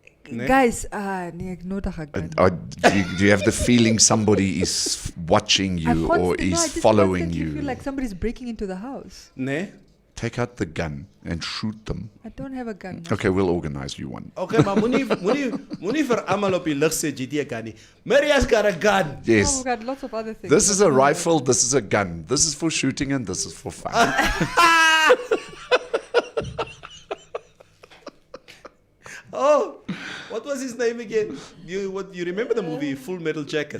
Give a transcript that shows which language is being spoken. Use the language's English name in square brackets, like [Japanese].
[Afrikaans] Nee. [English] Guys, ignore the do you have the feeling somebody is watching you or is following you? I feel like somebody's breaking into the house. [Afrikaans] Nee. [English] Take out the gun and shoot them. I don't have a gun. Okay, we'll organize you one. [Afrikaans] Okay, maar moenie vir almal op die lug sê jy het 'n gun nie. [English] Maria's got a gun. Yes. Oh, we've got lots of other things. This is a rifle, this is a gun. This is for shooting and this is for fun. Oh, what was his name again? You remember the movie Full Metal Jacket?